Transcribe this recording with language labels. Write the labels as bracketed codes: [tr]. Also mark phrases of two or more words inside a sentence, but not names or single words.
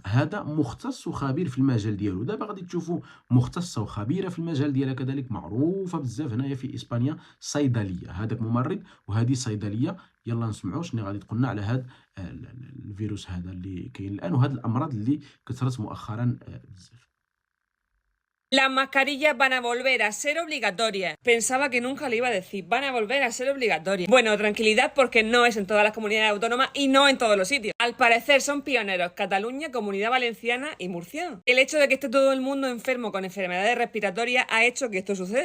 [ar] هذا مختص وخبير في المجال ديالو. دابا غادي تشوفوا مختصه وخبيره في المجال ديالها كذلك، معروفه بزاف هنايا في اسبانيا، صيدليه. هذاك ممرض وهذه صيدليه. يلا نسمعوا شنو غادي تقولنا على هذا الفيروس هذا اللي كاين الان، وهذه الامراض اللي كثرت مؤخرا بزاف. [es] Las mascarillas van a volver a ser obligatorias. Pensaba que nunca le iba a decir, van a volver a ser obligatorias. Bueno, tranquilidad porque no es en todas las comunidades autónomas y no en todos los sitios. Al parecer son pioneros Cataluña, Comunidad Valenciana y Murcia. El hecho de que esté todo el mundo enfermo con enfermedades respiratorias ha hecho que esto suceda.